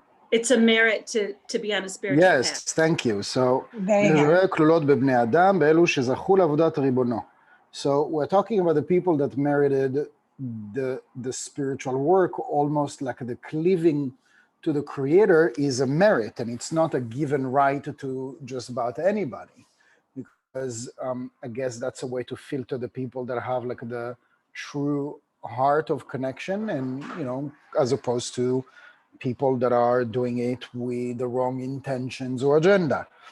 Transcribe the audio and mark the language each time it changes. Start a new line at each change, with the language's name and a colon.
English: It's a merit to be on a spiritual path. Yes, thank you.
Hebrew: So, כלולות בבני אדם, באלו שזכו לעבודת ריבונו.
English: So we're talking about the people that merited the spiritual work, almost like the cleaving to the Creator is a merit, and it's not a given right to just about anybody. Because I guess that's a way to filter the people that have like the true heart of connection, and as opposed to people that are doing it with the wrong intentions or agenda.